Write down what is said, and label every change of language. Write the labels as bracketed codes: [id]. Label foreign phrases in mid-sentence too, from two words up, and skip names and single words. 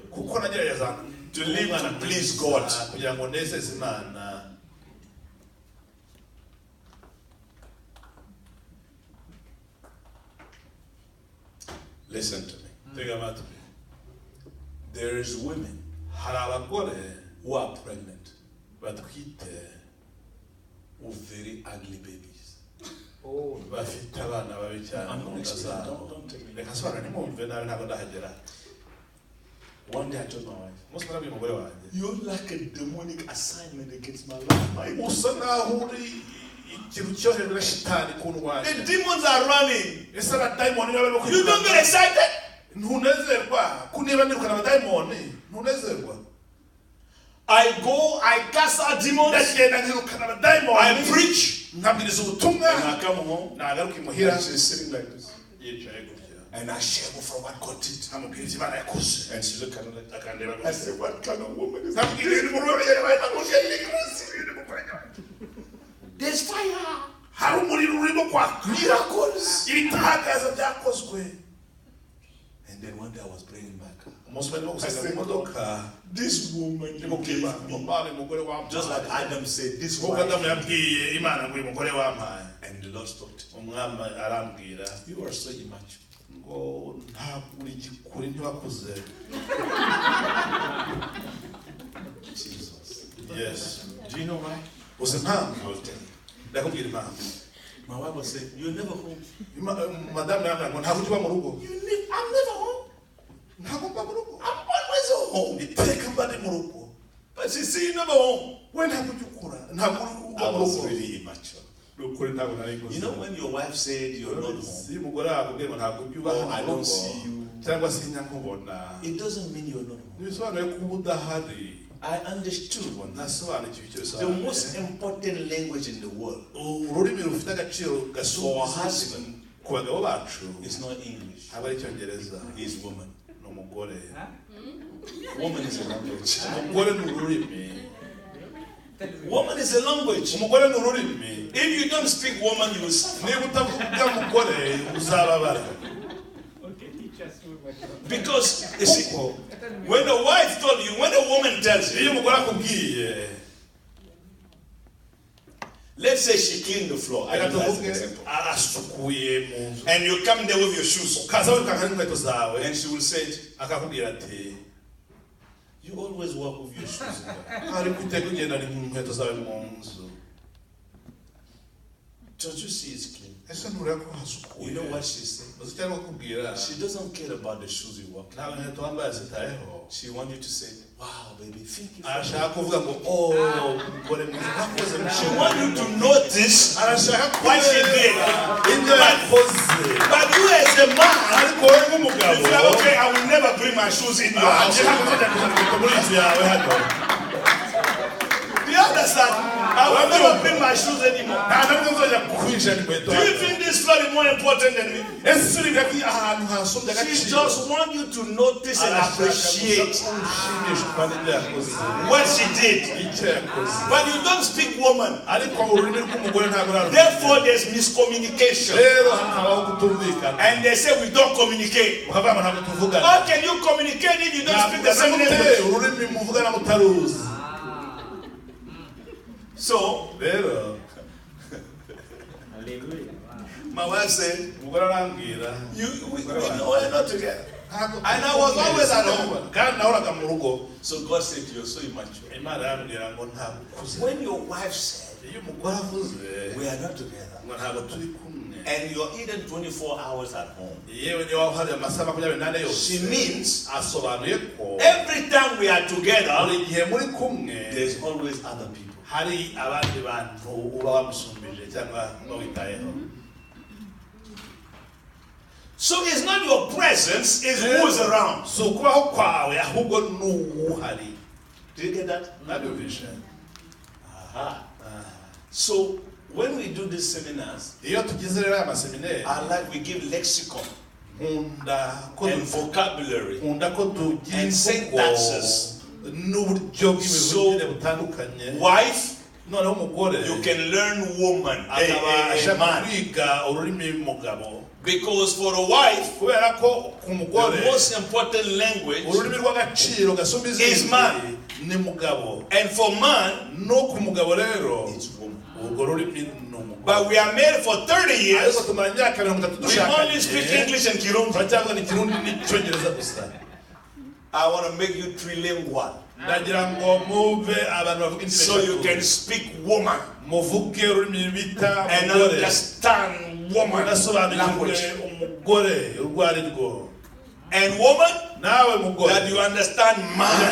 [en] To live and please God. Listen to me. There is women who are pregnant with very ugly babies. [rw] Oh, bafite abana babi cyane. [en] Don't take me. [rw] Reka sobanura nimumve nawe ntabwo ndahagera. [en] One day I told my wife, [rw] Umunsi nabwiye umugore wanjye. [en] you're like a demonic assignment against my life. [rw] Usa naho uri ikintu cyoherejwe na shitani ku ndwanya. [en] The demons are running. [rw] Ese abadayimoni nibo barimo [en] You don't get excited. [rw] Ntunezerwa. Kuniba nirukana abadayimoni. Ntunezerwa. [en] I go, I cast out demons. [rw] Ndagenda nirukana abadayimoni. [en] I preach. [rw] Nkabwiriza ubutumwa. [en] And I come home. [rw] Nagaruka imuhira. [en] And she's sitting like this. [rw] Yicaye gutya. [en] And I share from what God did. [rw] Amubwira icyo Imana yakoze. [en] And she looked at me like that. [rw] Akandeba [en] I said, what kind of woman is that? There's fire. [rw] Hari umuriro urimo kwaka. [en] Miracles. [rw] Ibitangaza byakozwe. [en] And then one day I was praying back. [rw] Umunsi barimo gusenga mu modoka. [en] This woman you gave me. Just like Adam said, this [rw] Nk'uko [en] woman. [rw] Adamu yabwiye Imana ngo uyu mugore wampaye. [en] And the Lord stopped. [rw] Umwami arambwira [en] You are so immature. [rw] ngo ntabwo uri gikuri ntiwakuze. [en] Jesus. Yes. Do you know why? [rw] Uzi impamvu? [en] I will tell you. [rw] Ndakubwira impamvu. [en] My wife was saying, you're never home. [rw] Madamu yambwira ngo ntabwo uba mu rugo. [en] I'm never home. [rw] Ntabwo mba mu rugo. [en] I'm always home. [rw] Iteka mba ndi mu rugo. [en] But she said, you're never home. [rw] We ntabwo ujya ukura. Ntabwo [en] I [rw] uba mu [en] was [rw] rugo. [en] really immature. [rw] Ukuri ntabwo nari gusa. [en] You know when your wife said you're not home, [rw] Si umugore akubwiye ngo ntabwo ujya uba [en] or I [rw] mu [en] don't [rw] rugo. [en] see you, [rw] Cyangwa se nyankubona. [en] it doesn't mean you're not home. [rw] Ntibisobanuye ko uba udahari. [en] I understood one thing. [rw] Nasobanukiwe icyo [en] The [rw] bisobanuye. [en] most important language in the world [rw] Ururimi rufite agaciro [en] for a [rw] gasumba [en] husband [rw] ku bagabo bacu [en] is not English. [rw] aba ari icyongereza. [en] It's woman. [rw] Ni umugore. [en] Woman is a language. [rw] Umugore ni ururimi. [en] Woman is a language. [rw] Umugore ni ururimi. [en] If you don't speak woman, you will suffer. [rw] Niba utavuga umugore uzababara. [en] Because you see, when a wife told you, when a woman tells [rw] Iyo [en] you, [rw] umugore akubwiye, [en] let's say she cleaned the floor, I [rw] reka [en] use that as an [rw] tuvuge [en] example, [rw] arasukuye mu nzu. [en] and you come there with your shoes, [rw] Ukaza wirukanka n'inkweto zawe, [en] and she will say, [rw] akakubwira ati, [en] you always walk with your shoes in there. [rw] ariko uteka ugenda n'inkweto zawe mu nzu. [en] Don't you see it's clean? [rw] Ese ntureba ko hasukuye? [en] You know what she said? [rw] Uzi icyo arimo kukubwira? [en] She doesn't care about the shoes you walk in. [rw] Ntabwo inkweto wambaye zitayeho. [en] She wants you to say, wow, baby, thank you. [rw] Arashaka kuvuga ngo, oh, umugore mwiza wakoze mu [en] She [rw] cyo. [en] wants you to notice [rw] Arashaka [en] what she did. [rw] ibyo yakoze. [en] But you as a man, [rw] Ariko wowe nk'umugabo, [en] you say, okay, I will never bring my shoes in your house. [rw] njye ntabwo nzajya kuzana inkweto muri inzu yawe hano. [en] Do you understand? I will never bring my shoes anymore. [rw] Nta ntabwo nzajya kwinjira inkweto [en] Do you [rw] hano. [en] think this floor is more important than me? [rw] Ese uri bwaki ahantu hasumbye [en] She [rw] agaciro. [en] just wants you to notice and appreciate [rw] Ushimishwa kandi ibyo yakoze. [en] what she did. [rw] Icyo yakoze. [en] But you don't speak woman. [rw] Ariko ururimi rw'umugore ntabwo rurarumva. [en] Therefore, there's miscommunication. [rw] Rero hakabaho kutumvikana. [en] And they say we don't communicate. [rw] Ukavuga ngo ntabwo tuvugana. [en] How can you communicate if you don't speak the same language? [rw] Ururimi muvugana mutaruzi. [en] So, [rw] Rero [en] my wife said, [rw] umugore arambwira, [en] we're not together. And I was always at home. [rw] kandi nahoraga mu rugo. [en] So God said, you're so immature. [rw] Imana arambwira ngo ntabwo ukuze. [en] When your wife said, [rw] Iyo umugore avuze [en] we are not together, [rw] ngo ntabwo turi kumwe, [en] and you're eating 24 hours at home, [rw] yewe niba uhari amasaha 24 yose, [en] she means [rw] asobanuye ko [en] every time we are together, [rw] buri gihe muri kumwe [en] there's always other people. [rw] hari abandi bantu uba wamusumbije cyangwa witayeho. [en] So it's not your presence, it's who's around. [rw] Si ukubaho kwawe ahubwo n'uwuhari. [en] Do you get that? [rw] Nabyumvishe. Aha. [en] So when we do these seminars, [rw] Iyo tugize rero aya maseminari, [en] I like we give lexicon [rw] nkunda ko [en] and vocabulary [rw] tugira [en] and sentences. [rw] n'uburyo bw'ibintu butandukanye. [en] Wife, [rw] Noneho umugore [en] you can learn woman, [rw] akabasha [en] a man. [rw] kwiga ururimi mugabo. [en] Because for a wife, [rw] Kubera ko ku mugore [en] the most important language, [rw] ururimi rw'agaciro gasumba [en] is [rw] izindi [en] man. [rw] ni mugabo. [en] and for man, [rw] No ku mugabo rero [en] it's woman. [rw] urwo rurimi ni umugabo. [en] But we are married for 30 years. [rw] Ariko tumara imyaka 30 [en] We [rw] dushakanye. [en] only speak English and Kirundi. [rw] Turacyavuga n'ikirundi n'icyongereza gusa. [en] I want to make you trilingual. So you can speak woman and understand woman language. And woman, that you understand man.